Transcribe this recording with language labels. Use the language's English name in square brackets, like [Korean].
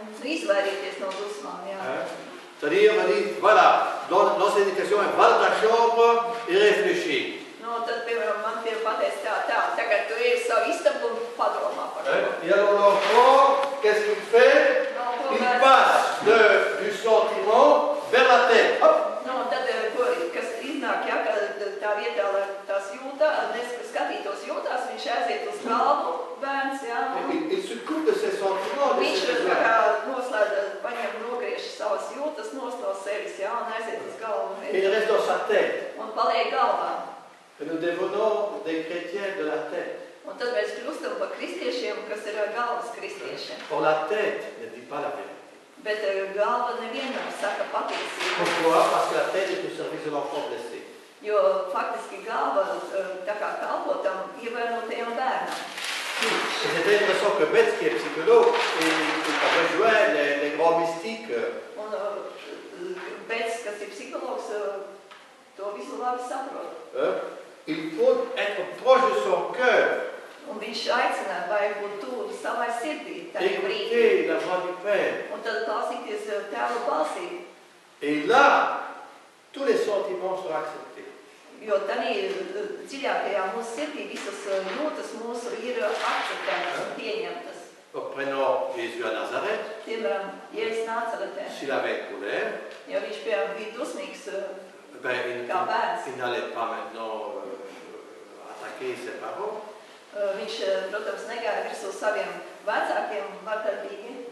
[Latvian] Izvairīties no dusmām, jā. [French] C'est-à-dire, on dit, voilà, dans l'ancienne éducation, va dans ta chambre et réfléchis. [Latvian] No, tad, piemēram, man pateica tā, tagad tu ej uz savu istabu un padomā par to. [French] Et alors l'enfant, qu'est-ce qu'il fait? Il passe du sentiment vers la tête. Hop. [Latvian] No, tad, kas iznāk, ja, ka tā vietā, lai tās skatītos jūtās, viņš aiziet uz galvu, bērns, jā. [French] Il se coupe de ses sentiments. [Latvian] Viņš noslēdz, paņem nogriež savas jūtas no sevis, jā, un aiziet uz galvu. [French] Et il reste dans sa tête. [Latvian] Un paliek galvā. [French] Et nous devenons des chrétiens de la tête. [Latvian] Un tad mēs kļūstam par kristiešiem, kas ir galvas kristieši. [French] Or la tête ne dit pas la vérité. [Latvian] Bet galva nevienmēr saka patiesību. [French] Pourquoi? Parce que la tête est au service de l'enfant blessé. [Latvian] Jo faktiski galva tā kā kalpo tam ievainotajam bērnam. [French] C'est intéressant que Betz, qui est psychologue, a rejoint les grands mystiques. [Latvian] Un Betz, kas ir psihologs, to visu labi saprot. [French] Il faut être proche de son cœur. [Latvian] Un viņš aicināja, vai būt tuvu savai sirdī, tajā brīdī. [French] Écouter la voix du Père. [Latvian] Un tad klausīties tēva balsī. [French] Et là, tous les sentiments sont acceptés. [Latvian] Jo tādī dziļākajā mūsu sirdī visas jūtas mūsu ir akceptētas un pieņemtas. [French] Prenons Jésus à Nazareth. [Latvian] Piemēram, Jēzus Nācaretē. [French] S'il avait colère, [Latvian] Jo viņš bija dusmīgs kā bērns. [French] il n'allait pas maintenant attaquer ses parents. [Latvian] Viņš, protams, negāja virsū saviem vecākiem vardarbīgi.